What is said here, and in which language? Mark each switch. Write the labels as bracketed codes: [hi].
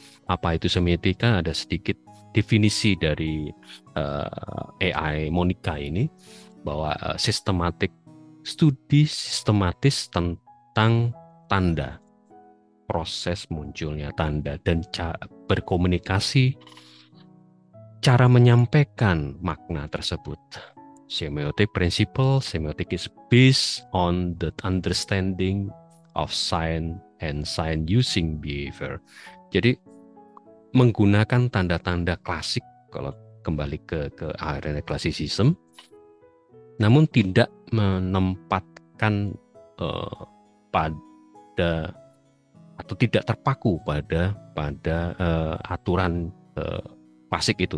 [id] Apa itu semiotika? Ada sedikit definisi dari AI Monica ini, bahwa studi sistematis tentang tanda, proses munculnya tanda, dan berkomunikasi, cara menyampaikan makna tersebut. [en] Semiotic principle, semiotic is based on the understanding of sign and sign using behavior. [id] Jadi menggunakan tanda-tanda klasik, kalau kembali ke ironic classicism, namun tidak menempatkan pada atau tidak terpaku pada aturan klasik itu.